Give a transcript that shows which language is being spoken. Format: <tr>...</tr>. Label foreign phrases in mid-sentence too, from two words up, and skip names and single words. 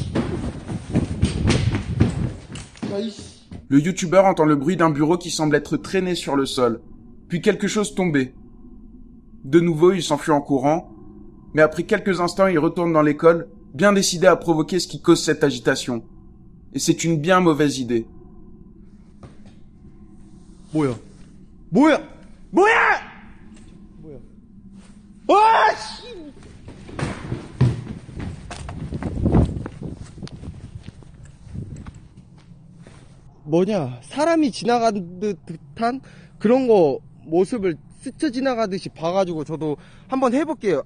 <fr>Le youtubeur entend le bruit d'un bureau qui semble être traîné sur le sol, puis quelque chose tomber. De nouveau, il s'enfuit en courant, mais après quelques instants, il retourne dans l'école, bien décidé à provoquer ce qui cause cette agitation. Et c'est une bien mauvaise idée.</fr> <ko>뭐야? 뭐야? 뭐야? 뭐야? 와, 씨! 뭐냐, 사람이 지나간 듯한 그런 거 모습을 스쳐 지나가듯이 봐가지고 저도 한번 해볼게요.</ko>